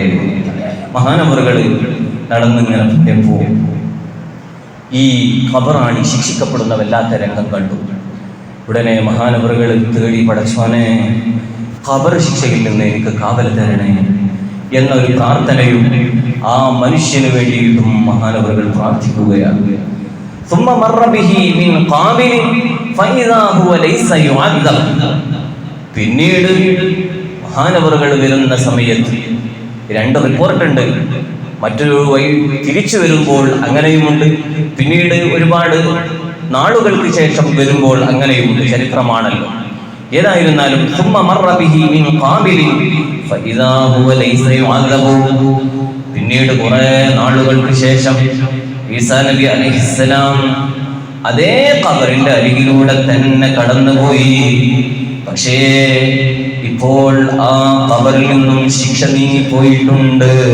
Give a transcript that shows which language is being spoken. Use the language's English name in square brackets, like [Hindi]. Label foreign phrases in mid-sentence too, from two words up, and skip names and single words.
[Malayalam] മഹാനവറുകൾ നടന്നിങ്ങനെ പോയപ്പോൾ ഈ ഖബറാണി ശിക്ഷിക്കപ്പെടുന്ന വല്ലാത്ത രംഗം കണ്ടു. ഉടനെ മഹാനവറുകൾ തേടി, പടച്ചോനെ, ഖബർ ശിക്ഷയിൽ നിന്ന് എനിക്ക് കാവൽ തരണേ എന്നൊരു പ്രാർത്ഥനയും ആ മനുഷ്യന് വേണ്ടിയിട്ടും മഹാനവറുകൾ പ്രാർത്ഥിക്കുകയാണ്. [Arabic] ثم مر به من قابل فإذا هو ليس يعذب. [Malayalam] പിന്നീട് മഹാനവറുകൾ വരുന്ന സമയത്ത് രണ്ട് റിപ്പോർട്ടുണ്ട്. മറ്റൊരു വഴി തിരിച്ചു വരുമ്പോൾ അങ്ങനെയുമുണ്ട്, പിന്നീട് ഒരുപാട് നാളുകൾക്ക് ശേഷം വരുമ്പോൾ അങ്ങനെയുമുണ്ട്. ചരിത്രമാണല്ലോ. ഏതായിരുന്നാലും [Arabic] ثم مر به من قابل فإذا هو ليس يعذب. [Malayalam] പിന്നീട് കുറെ നാളുകൾക്ക് ശേഷം ഈസാ നബി അലൈഹിസ്സലാം അതേ ഖബറിന്റെ അരികിലൂടെ തന്നെ കടന്നുപോയി. പക്ഷേ ഇപ്പോൾ ആ ഖബറിൽ നിന്നും ശിക്ഷ നീങ്ങിപ്പോയിട്ടുണ്ട്.